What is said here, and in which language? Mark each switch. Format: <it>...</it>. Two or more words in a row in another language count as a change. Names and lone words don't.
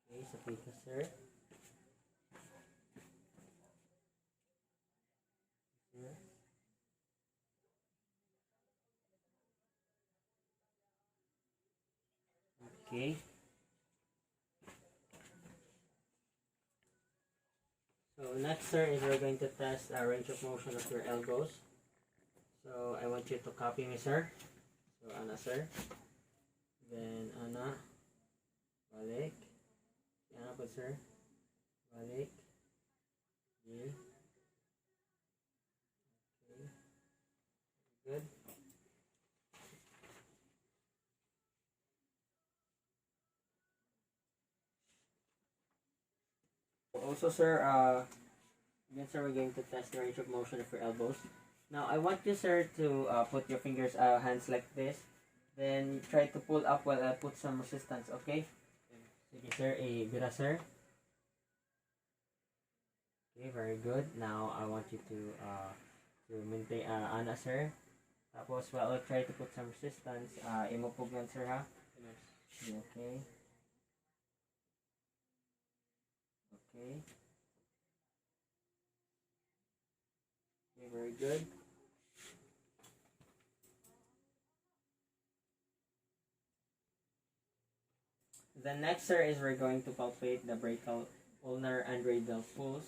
<ceb>sa pika, sir. Sir.</ceb> <en>Okay. So next, sir, is we're going to test a range of motion of your elbows. So I want you to copy me, sir.</en> <ceb>So ana, sir. Then ana. Balik. Ana po, sir. Balik.</ceb> <en>Okay. Okay. Good. Also, sir, again, sir, we're going to test the range of motion of your elbows. Now, I want you, sir, to put your fingers, hands like this. Then, try to pull up while I put some resistance, okay?</en> <ceb>Sige, sir. Bira, sir.</ceb> <en>Okay, very good. Now, I want you to maintain, ana, sir. Tapos, while I'll try to put some resistance,</en> <ceb>imupog yan, sir, ha?</ceb> <en>Okay. Okay. Okay, very good. The next, sir, is we're going to palpate the brachial, ulnar, and radial pulse.</en>